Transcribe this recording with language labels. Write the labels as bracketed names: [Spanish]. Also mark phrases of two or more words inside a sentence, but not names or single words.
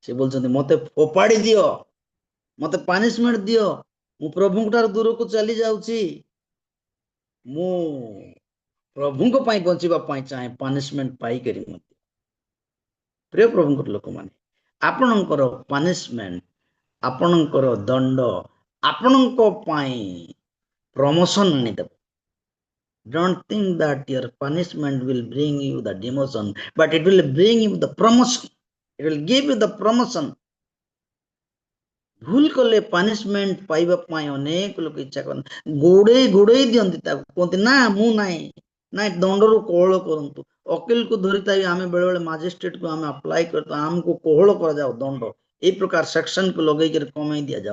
[Odia] ସେ ବୋଲଛନ୍ତି ମତେ ଫୋପାଡ଼ି ଦିଅ, ମତେ ପାନିଶମେଣ୍ଟ ଦିଅ, ମୁଁ ପ୍ରଭୁଙ୍କ ଠାରୁ ଦୂରକୁ ଚାଲି ଯାଉଛି, ମୁଁ ପ୍ରଭୁଙ୍କ ପାଇଁ ବଞ୍ଚିବା ପାଇଁ ଚାହେଁ, ପାନିଶମେଣ୍ଟ ପାଇକରି ମଧ୍ୟ। ପ୍ରିୟ ପ୍ରଭୁଙ୍କର ଲୋକମାନେ, ଆପଣଙ୍କର ପାନିଶମେଣ୍ଟ, ଆପଣଙ୍କର ଦଣ୍ଡ ଆପଣଙ୍କ ପାଇଁ ପ୍ରମୋସନ ଆଣିଦେବ। [English] Don't think that your punishment will bring you the demotion, but it will bring you the promotion. It will give you the promotion. [Odia] ଭୁଲ କଲେ ପାନିଶମେଣ୍ଟ ପାଇବା ପାଇଁ ଅନେକ ଲୋକ ଇଚ୍ଛା କରନ୍ତି, ଗୋଡେଇ ଦିଅନ୍ତି, ତାକୁ କୁହନ୍ତି ନା ମୁଁ ନାଇଁ ଦଣ୍ଡରୁ କୋହଳ କରନ୍ତୁ। ଓକିଲକୁ ଧରିଥାଇ ଆମେ ବେଳେବେଳେ ମାଜିଷ୍ଟ୍ରେଟକୁ ଆମେ ଆପ୍ଲାଏ କରିଥାଉ, ଆମକୁ କୋହଳ କରାଯାଉ ଦଣ୍ଡ, ଏଇ ପ୍ରକାର ସେକ୍ସନକୁ ଲଗେଇକରି କମେଇ ଦିଆଯାଉ।